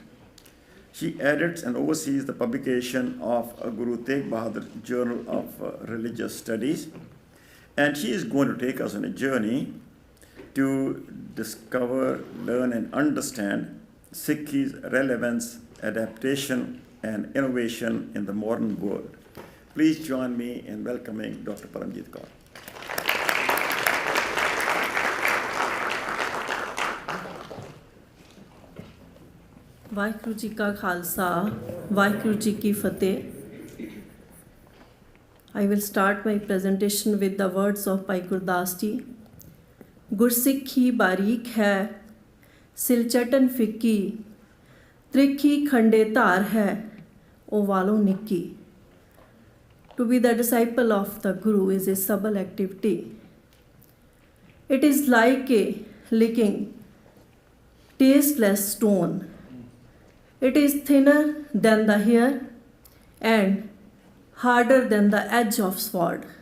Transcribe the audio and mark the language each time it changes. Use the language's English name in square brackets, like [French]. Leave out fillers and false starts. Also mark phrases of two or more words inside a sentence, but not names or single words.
[English] He edits and oversees the publication of Guru Tegh Bahadur Journal of Religious Studies, and he is going to take us on a journey to discover, learn, and understand Sikhi's relevance, adaptation, and innovation in the modern world. Please join me in welcoming Dr. Paramjit Kaur. [Punjabi] ਵਾਹਿਗੁਰੂ ਜੀ ਕਾ ਖਾਲਸਾ ਵਾਹਿਗੁਰੂ ਜੀ ਕੀ ਫਤਿਹ [English] I will start my presentation with the words of Bhai Gurdas ji. [Punjabi] ਗੁਰਸਿੱਖੀ ਬਾਰੀਕ ਹੈ ਸਿਲਚਟਨ ਫਿੱਕੀ ਤ੍ਰਿਖੀ ਖੰਡੇ ਧਾਰ ਹੈ ਉਹ ਵਾਲੋਂ ਨਿੱਕੀ. [English] To be the disciple of the Guru is a subtle activity. It is like a licking tasteless stone. It is thinner than the hair and harder than the edge of sword.